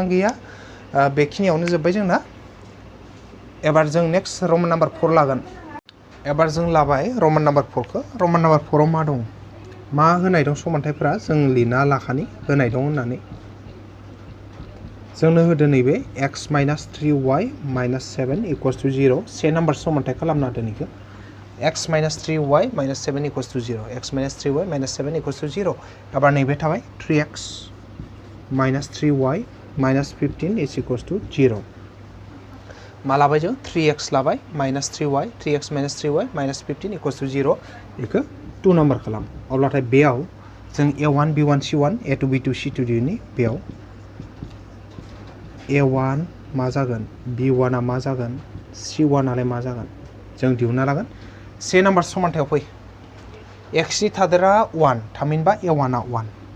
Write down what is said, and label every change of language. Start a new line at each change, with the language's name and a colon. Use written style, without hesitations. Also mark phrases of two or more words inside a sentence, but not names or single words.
Bodo: गैया बेखिनियावनो जोब्बाय जोंना एबार जों
English: next Roman number
Bodo: 4 लागोन एबार जों लाबाय
English: Roman number
Bodo: 4 खौ
English: Roman number
Bodo: 4 आव मा दं मा होनाय दं समानथायफोरा जों लिरना लाखानि होनाय दं होननानै जोंनो होदो नैबे x - 3y - 7 = 0 से नाम्बार समानथाय खालामना होदो नैखौ x - 3y - 7 = 0 x - 3y - 7 = 0 एबार नैबे थाबाय 3x - 3y - 15 = 0 मा लाबाय जों 3x लाबाय -3y 3x - 3y - 15 = 0 बेखौ 2 नाम्बार खालाम अब्लाथाय बेयाव जों A1 B1 C1 A2 B2 C2 दिहुननि बेयाव A1 मा जागोन B1 आ मा जागोन C1 आलाय मा जागोन जों दिहुनना लागोन से नाम्बार समानथायाव फै x नि थादेरा 1 थामहिनबा A1 आ 1